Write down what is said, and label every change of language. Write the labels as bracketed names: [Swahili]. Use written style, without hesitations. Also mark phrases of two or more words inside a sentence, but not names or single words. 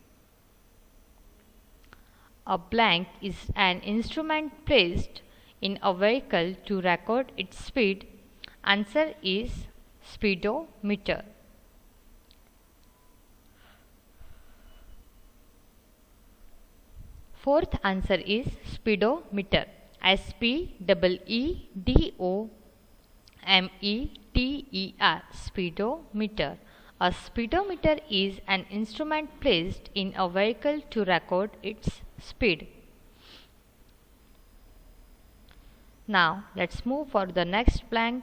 [English] A blank is an instrument placed in a vehicle to record its speed. Answer is speedometer. Fourth answer is speedometer. S-P-E-E-D-O-M-E-T-E-R, speedometer. A speedometer is an instrument placed in a vehicle to record its speed. Now let's move for the next blank.